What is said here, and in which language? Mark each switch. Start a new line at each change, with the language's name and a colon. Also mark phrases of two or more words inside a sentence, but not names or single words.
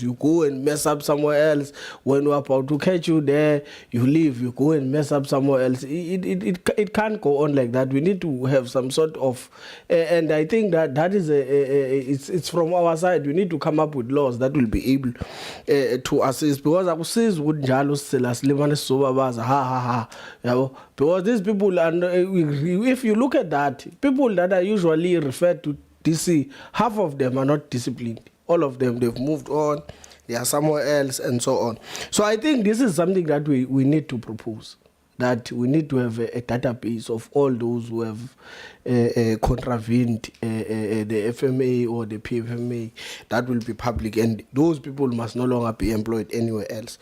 English: You go and mess up somewhere else. When we're about to catch you there, you leave, you go and mess up somewhere else. It can't go on like that. We need to have some sort of, and I think that is it's from our side. We need to come up with laws that will be able to assist. Because
Zulu: akusizi ukuthi njalo sicela silimane sizobabaza ha
English: because these people, and if you look at that, people that are usually referred to DC, half of them are not disciplined. All of them, they've moved on, they are somewhere else, and so on. So I think this is something that we need to propose, that we need to have a database of all those who have contravened the FMA or the PFMA that will be public, and those people must no longer be employed anywhere else.